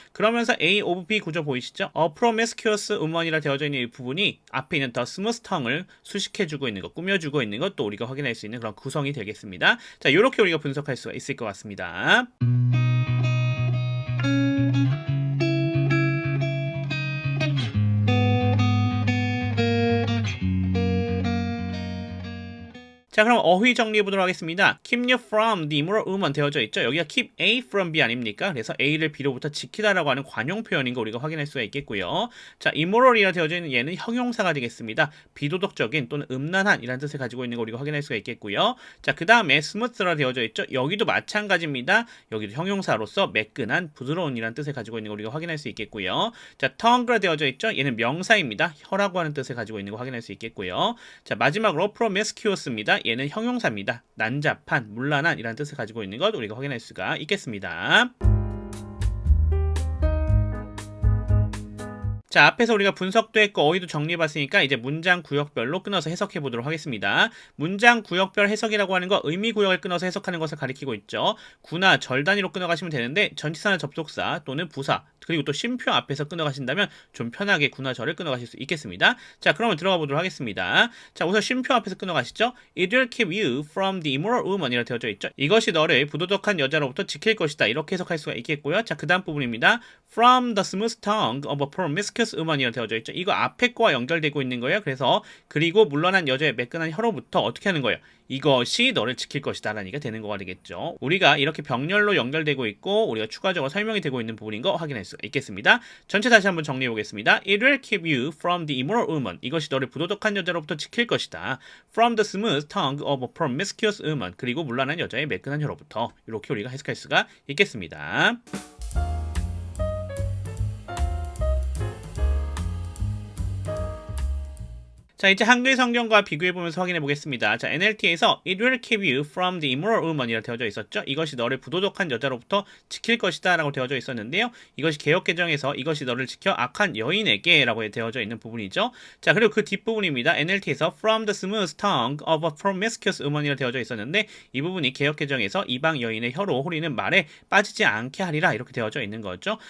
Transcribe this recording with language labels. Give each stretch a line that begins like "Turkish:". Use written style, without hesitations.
Korean: 그러면서 A of B 구조 보이시죠?
English: A promiscuous woman
Korean: 이라 되어져 있는 이 부분이 앞에 있는
English: the smooth tongue
Korean: 을 수식해주고 있는 것, 꾸며주고 있는 것도 우리가 확인할 수 있는 그런 구성이 되겠습니다. 자, 이렇게 우리가 분석할 수가 있을 것 같습니다. 자, 그럼 어휘 정리해 보도록 하겠습니다.
English: Keep you from the immoral woman
Korean: 되어져 있죠. 여기가
English: keep A from B
Korean: 아닙니까? 그래서 A를 B로부터 지키다라고 하는 관용 표현인 거 우리가 확인할 수가 있겠고요. 자, immoral이라 되어져 있는 얘는 형용사가 되겠습니다. 비도덕적인 또는 음란한 이라는 뜻을 가지고 있는 거 우리가 확인할 수가 있겠고요. 자, 그 다음에 smooth라 되어져 있죠. 여기도 마찬가지입니다. 여기도 형용사로서 매끈한, 부드러운 이라는 뜻을 가지고 있는 거 우리가 확인할 수 있겠고요. 자, tongue라 되어져 있죠. 얘는 명사입니다. 혀라고 하는 뜻을 가지고 있는 거 확인할 수 있겠고요. 자, 마지막으로 promiscuous입니다. 얘는 형용사입니다. 난잡한, 문란한 이라는 뜻을 가지고 있는 것 우리가 확인할 수가 있겠습니다. 자, 앞에서 우리가 분석도 했고 어휘도 정리해봤으니까 이제 문장 구역별로 끊어서 해석해 보도록 하겠습니다. 문장 구역별 해석이라고 하는 거 의미 구역을 끊어서 해석하는 것을 가리키고 있죠. 구나 절 단위로 끊어가시면 되는데 전치사나 접속사 또는 부사 그리고 또 쉼표 앞에서 끊어가신다면 좀 편하게 구나 절을 끊어가실 수 있겠습니다. 자, 그러면 들어가 보도록 하겠습니다. 자, 우선 쉼표 앞에서 끊어가시죠.
English: It will keep you from the immoral woman
Korean: 이라고 되어져 있죠. 이것이 너를 부도덕한 여자로부터 지킬 것이다. 이렇게 해석할 수가 있겠고요. 자, 그 다음 부분입니다.
English: From the smooth tongue of a promiscuous woman이라고
Korean: 되어져 있죠. 이거 앞에 거와 연결되고 있는 거예요. 그래서 그리고 물러난 여자의 매끈한 혀로부터 어떻게 하는 거예요? 이것이 너를 지킬 것이다 라는 얘기가 되는 거가 되겠죠. 우리가 이렇게 병렬로 연결되고 있고 우리가 추가적으로 설명이 되고 있는 부분인 거 확인할 수가 있겠습니다. 전체 다시 한번 정리해 보겠습니다.
English: It will keep you from the immoral woman.
Korean: 이것이 너를 부도덕한 여자로부터 지킬 것이다.
English: From the smooth tongue of a promiscuous woman.
Korean: 그리고 물러난 여자의 매끈한 혀로부터. 이렇게 우리가 해석할 수가 있겠습니다. 자, 이제 한글 성경과 비교해보면서 확인해 보겠습니다. 자, NLT에서
English: It will keep you from the immoral woman
Korean: 이라고 되어져 있었죠. 이것이 너를 부도덕한 여자로부터 지킬 것이다 라고 되어져 있었는데요. 이것이 개역개정에서 이것이 너를 지켜 악한 여인에게 라고 되어져 있는 부분이죠. 자, 그리고 그 뒷부분입니다. NLT에서
English: From the smooth tongue of a promiscuous woman
Korean: 이라고 되어져 있었는데 이 부분이 개역개정에서 이방 여인의 혀로 호리는 말에 빠지지 않게 하리라 이렇게 되어져 있는 거죠.